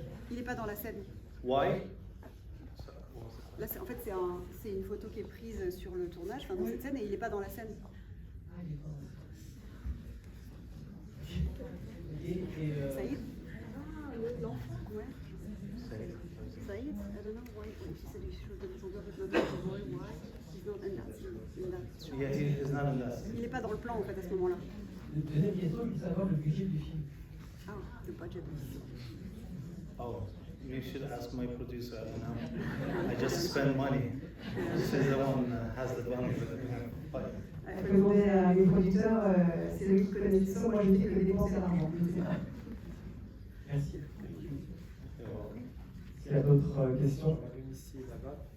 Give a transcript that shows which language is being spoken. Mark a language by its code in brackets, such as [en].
[fr] Il n'est pas dans la scène. [en] Why? [fr] Là, en fait, c'est une photo qui est prise sur le tournage, enfin, dans cette scène, et il n'est pas dans la scène. Ah, il est pas dans la scène. Saïd? L'enfant. Ouais. Saïd? [en] I don't know why she said you should have told her not to worry why he's not in that scene. Yeah, he's not in that scene. [fr] Il n'est pas dans le plan, en fait, à ce moment-là. Deuxième question, je veux savoir le budget du film. Ah, le budget. [en] Oh, you should ask my producer. I don't know. I just spend money. She's the one that has the money for the fight. [fr] Il faut demander à mes producteurs, c'est eux qui connaissent ça, moi je ne fais que dépenser l'argent. Merci. S'il y a d'autres questions, une ici et là-bas.